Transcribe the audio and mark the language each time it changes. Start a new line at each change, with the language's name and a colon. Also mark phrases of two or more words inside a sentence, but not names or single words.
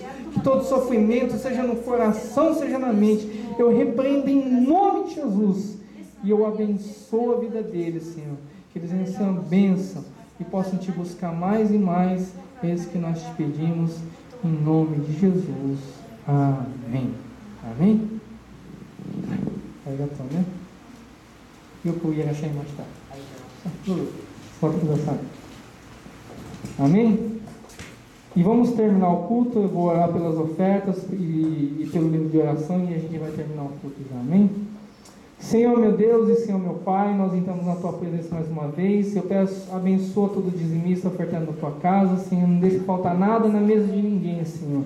Portuguese: Que todo sofrimento, seja no coração, seja na mente, eu repreendo em nome de Jesus. E eu abençoo a vida deles, Senhor. Que eles recebam a bênção e possam Te buscar mais e mais. É isso que nós Te pedimos, em nome de Jesus. Amém. Amém?
Japanese: ありがとうね。よくいらっしゃいました。どうぞ座ってください。アメン。
Portuguese: E vamos terminar o culto. Eu vou orar pelas ofertas e pelo livro de oração, e a gente vai terminar o culto já, amém? Senhor meu Deus e Senhor meu Pai, nós entramos na Tua presença mais uma vez. Eu peço, abençoa todo dizimista ofertando na Tua casa, Senhor, não deixe faltar nada na mesa de ninguém, Senhor.